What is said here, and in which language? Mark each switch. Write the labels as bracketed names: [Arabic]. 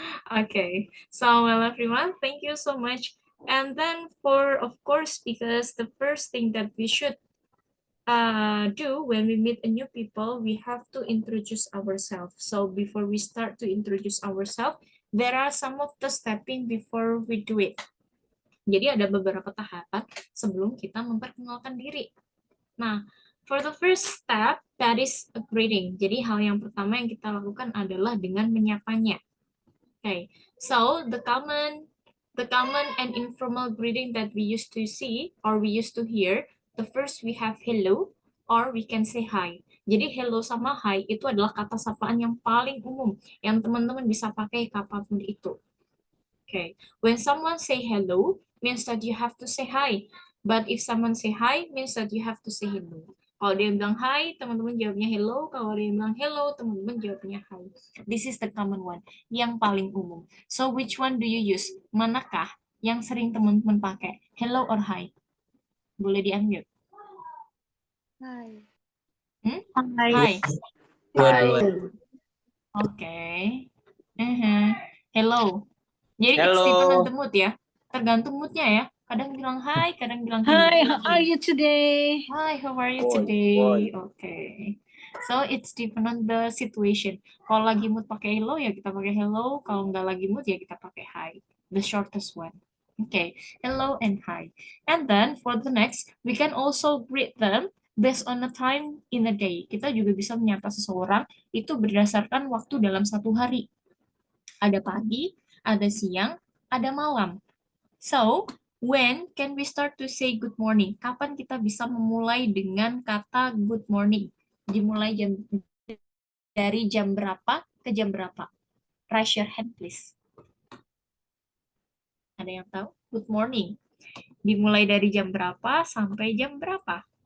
[English] Okay, so well everyone, thank you so much. And then of course, because the first thing that we should do when we meet a new people, we have to introduce ourselves. So before we start to introduce ourselves, there are some of the stepping before we do it. [Indonesian] Jadi ada beberapa tahapan sebelum kita memperkenalkan diri. [English] Nah, for the first step, that is a greeting. [Indonesian] Jadi hal yang pertama yang kita lakukan adalah dengan menyapanya. [English] Okay, so the common and informal greeting that we used to see or we used to hear, the first we have hello or we can say hi. [Indonesian] Jadi hello sama hi itu adalah kata sapaan yang paling umum yang teman-teman bisa pakai kapanpun itu. [English] Okay, when someone say hello means that you have to say hi, but if someone say hi means that you have to say hello. [Indonesian] Kalau dia bilang hi, teman-teman jawabnya hello. Kalau dia bilang hello, teman-teman jawabnya hi. [English] This is the common one, [Indonesian] yang paling umum. [English] So which one do you use? [Indonesian] Manakah yang sering teman-teman pakai? [English] Hello or hi? [Indonesian] Boleh di-unmute. [English] Hi. Hi. [Indonesian] Dua-dua. [English] Oke. Hello. [Indonesian] Jadi [English] it's Hello. depend on the mood [Indonesian] ya. Tergantung moodnya ya. Kadang bilang hi, kadang bilang [English] Hi, hello. how are you today? Hi, how are you Boy, today? Okay. So it's depend on the situation. [Indonesian] Kalau lagi mood pakai hello ya kita pakai hello. Kalau nggak lagi mood ya kita pakai hi. [English] The shortest one. Okay. Hello and hi. And then for the next, we can also greet them based on the time in a day. [Indonesian] Kita juga bisa menyapa seseorang itu berdasarkan waktu dalam satu hari. Ada pagi, ada siang, ada malam. [English] So, when can we start to say good morning? [Indonesian] Kapan kita bisa memulai dengan kata good morning? Dimulai dari jam berapa ke jam berapa? [English] Raise your hand, please. [Indonesian] Ada yang tahu? Good morning. Dimulai dari jam berapa sampai jam berapa?